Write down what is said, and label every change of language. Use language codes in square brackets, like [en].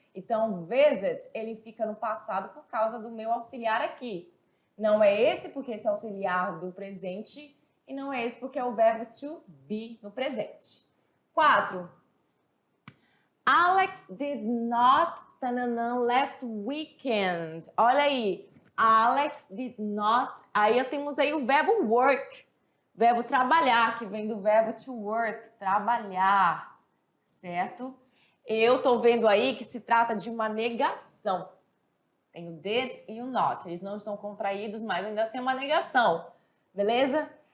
[pt] Então, visit, ele fica no passado por causa do meu auxiliar aqui. Não é esse porque esse é auxiliar do presente e não é esse porque é o verbo to be no presente. 4. [en] Alex did not last weekend. [pt] Olha aí. [en] Alex did not. [pt] Aí temos aí o verbo work. Verbo trabalhar, que vem do verbo to work. Trabalhar. Certo? Eu tô vendo aí que se trata de uma negação. Tem o did e o not. Eles não estão contraídos, mas ainda assim é uma negação. Beleza?